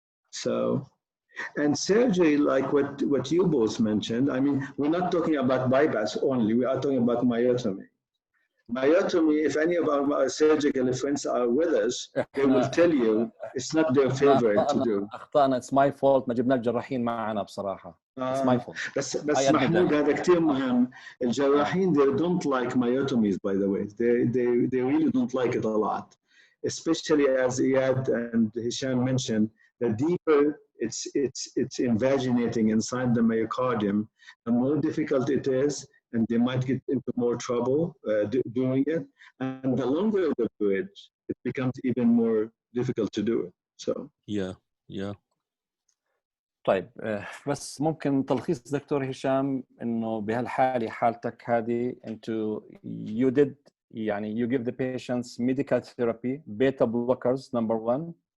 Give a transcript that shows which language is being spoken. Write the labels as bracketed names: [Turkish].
[English] So, and surgery, like what you both mentioned, I mean, we're not talking about bypass only, we are talking about myotomy. Myotomy, if any of our surgical friends are with us, they will tell you it's not their favorite to do. [Arabic] أخطأنا, [English] it's my fault, [Arabic] ما جبنا الجراحين معنا بصراحة. [English] It's my fault. [Arabic] بس محمود هذا كتير مهم. الجراحين [English] they don't like myotomies, by the way. They really don't like it a lot. Especially as Iyad and Hisham mentioned, the deeper it's invaginating inside the myocardium, the more difficult it is, and they might get into more trouble doing it. And the longer the bridge, it becomes even more difficult to do it. So yeah. [Arabic] طيب بس ممكن تلخيص دكتور هشام انه بهالحالة حالتك هذه انتو [English] you did [Arabic] يعني [English] you give the patients medical therapy, beta blockers number 1.